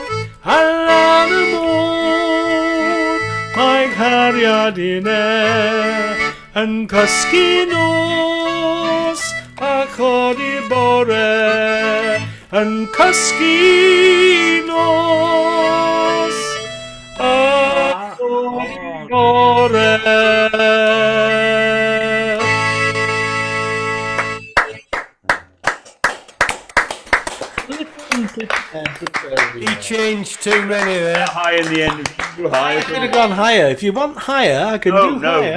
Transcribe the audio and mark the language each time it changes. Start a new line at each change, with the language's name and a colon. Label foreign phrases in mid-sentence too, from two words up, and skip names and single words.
Welsh: Ar Lan y Môr, mae cariadinau yn cysgu nos a chodi bore. Yn cysgu nos a chodi bore.
English: He changed too many there. High in the end. Too high. I could have gone higher. If you want higher, I can do higher.